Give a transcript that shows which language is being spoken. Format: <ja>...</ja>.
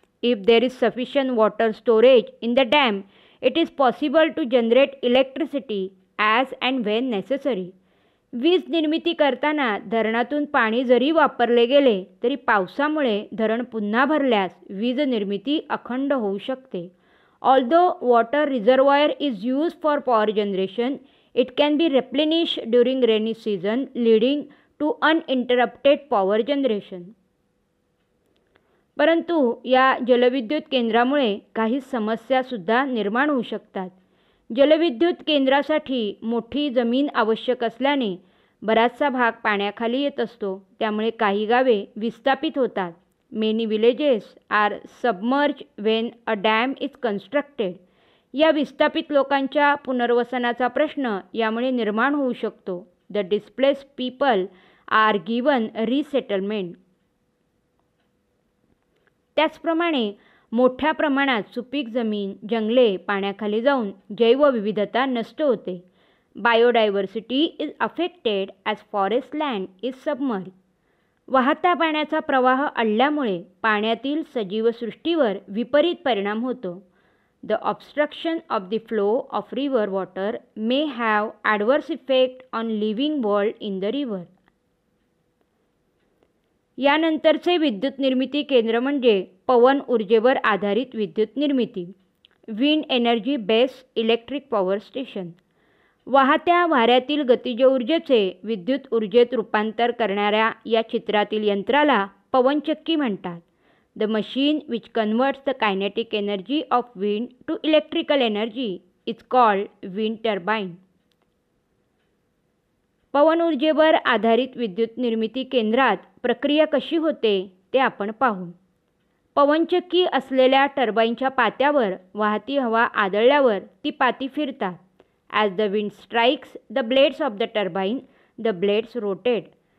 <en>If there is sufficient water storage in the dam it is possible to generate electricity as and when necessary.</en> <mr>वीज निर्मिती करताना धरणातून पाणी जरी वापरले गेले तरी पावसामुळे धरण पुन्हा भरल्यास वीज निर्मिती अखंड होऊ शकते.</mr> <en>Although water reservoir is used for power generation, it can be replenished during rainy season leading to uninterrupted power generation.</en> <mr>परंतु या जलविद्युत केंद्रामुळे काही समस्यासुद्धा निर्माण होऊ शकतात. जलविद्युत केंद्रासाठी मोठी जमीन आवश्यक असल्याने बराचसा भाग पाण्याखाली येत असतो, त्यामुळे काही गावे विस्थापित होतात.</mr> <en>Many villages are submerged when a dam is constructed.</en> <mr>या विस्थापित लोकांच्या पुनर्वसनाचा प्रश्न यामुळे निर्माण होऊ शकतो.</mr> <en>The displaced people are given resettlement.</en> <mr>त्याचप्रमाणे मोठ्या प्रमाणात सुपीक जमीन, जंगले पाण्याखाली जाऊन जैवविविधता नष्ट होते.</mr> <en>Biodiversity is affected as forest land is submerge.</en> <mr>वाहत्या पाण्याचा प्रवाह अडल्यामुळे पाण्यातील सजीवसृष्टीवर विपरीत परिणाम होतो.</mr> <en>The obstruction of the flow of river water may have adverse effect on living world in the river.</en> <mr>यानंतरचे विद्युत निर्मिती केंद्र म्हणजे पवन ऊर्जेवर आधारित विद्युत निर्मिती.</mr> <en>Wind energy based electric power station.</en> <mr>वाहत्या वाऱ्यातील गतिज ऊर्जेचे विद्युत ऊर्जेत रूपांतर करणाऱ्या या चित्रातील यंत्राला पवनचक्की म्हणतात.</mr> <en>The machine which converts the kinetic energy of wind to electrical energy is called wind turbine.</en> <mr>पवन ऊर्जेवर आधारित विद्युत निर्मिती केंद्रात प्रक्रिया कशी होते ते आपण पाहू. पवनचक्की असलेल्या टर्बाईनच्या पात्यावर वाहती हवा आदळल्यावर ती पाती फिरतात.</mr> <en>As the wind strikes the blades of the turbine, the blades rotate.</en>